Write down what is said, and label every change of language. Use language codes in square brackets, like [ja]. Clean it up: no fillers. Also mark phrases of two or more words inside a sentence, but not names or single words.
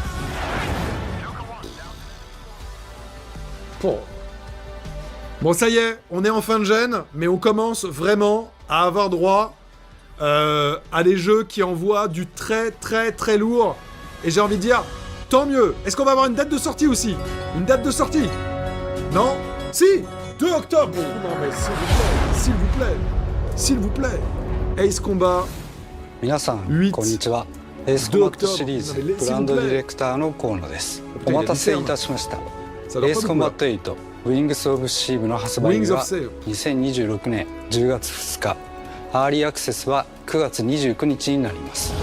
[fr] Bon, ça y est, on est en fin de gêne, mais on commence vraiment à avoir droit à des jeux qui envoient du très très très lourd. Et j'ai envie de dire, tant mieux. Est-ce qu'on va avoir une date de sortie aussi? Une date de sortie? Non? Si! 2 octobre! Non mais s'il vous plaît, s'il vous plaît. Ace Combat [ja] 皆さん、こんにちは。エースコンバットシリーズブランドディレクターの河野です。お待たせいたしました。エースコンバット8ウィングス・オブ・シーブの発売日は2026年10月2日。アーリーアクセスは9月29日になります。